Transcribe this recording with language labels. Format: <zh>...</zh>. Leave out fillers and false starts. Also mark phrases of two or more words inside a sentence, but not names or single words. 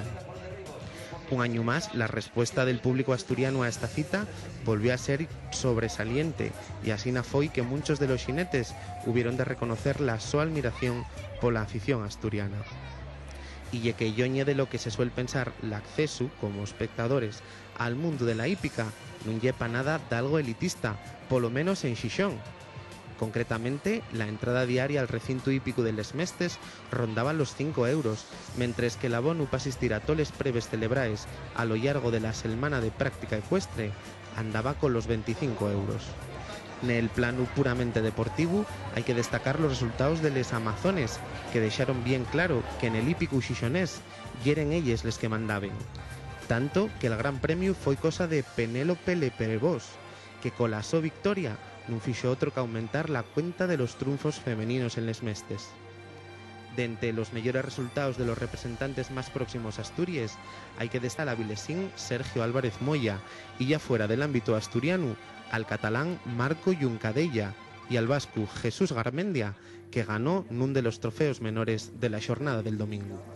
<es>Un año más, la respuesta del público asturiano a esta cita volvió a ser sobresaliente y así fue que muchos de los jinetes hubieron de reconocer la su admiración por la afición asturiana. Y que yo de lo que se suele pensar el acceso como espectadores al mundo de la hípica no lleva nada de algo elitista, por lo menos en Xixón. Concretamente, la entrada diaria al recinto hípico de Les Mestes rondaba los 5 euros,</es> <ast>mentre que l'abonu per assistir a totes les preves celebraes</ast> <es>a lo largo de la Selmana de Práctica Ecuestre andaba con los 25 euros. En el plano puramente deportivo hay que destacar los resultados de les Amazones, que dejaron bien claro que en el hípico xixonés</es> <ast>yeren elles les que mandaben.</ast> <es>Tanto que el gran premio fue cosa de Penélope Leperbós, que con la</es> <ast>so victoria non fixo</ast> <es>otro que aumentar la cuenta de los triunfos femeninos en Les Mestes. De entre los mejores resultados de los representantes más próximos a Asturias, hay que destacar al vilesín Sergio Álvarez Moya y ya fuera del ámbito asturiano, al catalán Marco Yuncadella y al vasco Jesús Garmendia, que ganó en uno de los trofeos menores de la jornada del domingo.</es>